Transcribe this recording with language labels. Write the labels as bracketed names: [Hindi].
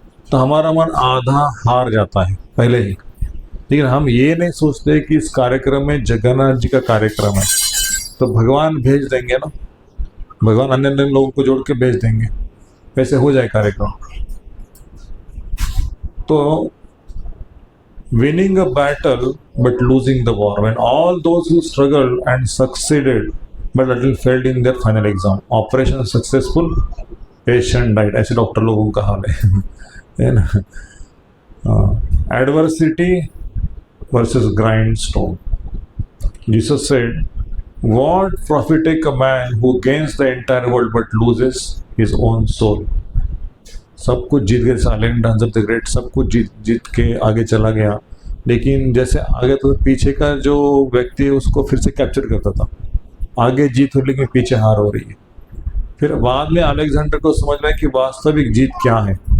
[Hindi] तो हमारा मन आधा हार जाता है पहले ही। लेकिन हम ये नहीं सोचते कि इस कार्यक्रम में जगन्नाथ जी का कार्यक्रम है, तो भगवान भेज देंगे ना, भगवान अन्य अन्य लोगों को जोड़ के भेज देंगे, वैसे हो जाए कार्यक्रम। [English] तो winning a battle but losing the war, when all those who struggled and succeeded but little failed in their final exam, operation successful, patient died, [Hindi] ऐसे डॉक्टर लोगों का हाल है ना। [English] Adversity versus grindstone. Jesus said, what profiteth a man who gains the entire world but loses his own soul? [Hindi] सब कुछ जीत गए, Alexander the great सब कुछ जीत के आगे चला गया, लेकिन जैसे आगे तो पीछे का जो व्यक्ति है उसको फिर से कैप्चर करता था। आगे जीत हो लेकिन पीछे हार हो रही है। फिर बाद में अलेक्जेंडर को समझ में कि वास्तविक जीत क्या है।